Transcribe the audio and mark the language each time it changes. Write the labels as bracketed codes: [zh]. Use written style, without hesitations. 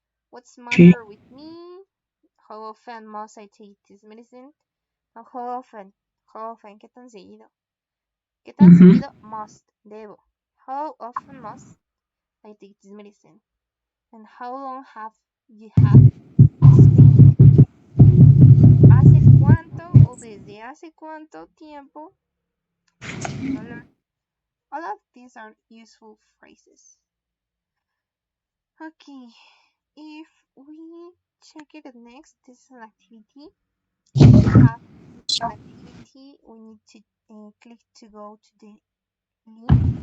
[en] What's the matter with me? How often must I take this medicine? No, how often? [es] ¿Qué tan seguido? ¿Qué tan seguido? Must. Debo. [en] How often must I take this medicine? And how long have you had this pain? [es] ¿Hace cuánto o desde hace cuánto tiempo tienes este dolor? [en] All of these are useful phrases. Okay, if we check it next, this is an activity. We have an activity. We need to click to go to the link.